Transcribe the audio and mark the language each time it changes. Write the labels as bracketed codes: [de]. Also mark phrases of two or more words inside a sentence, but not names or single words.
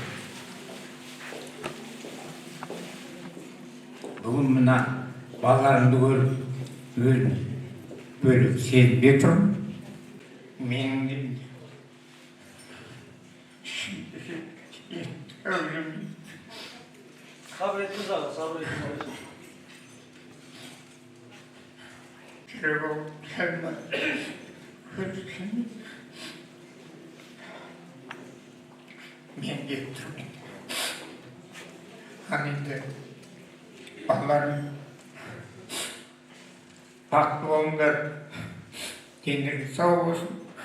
[kk] Бүгін мына балаларымды көріп, бөліп сезбей тұрмын. Менің [tr] Sabır etiniz ağa, sabır etiniz. [kk] мен келіп тұрмын. Енді балаларым бақытты болыңдар, дендері сау болсын.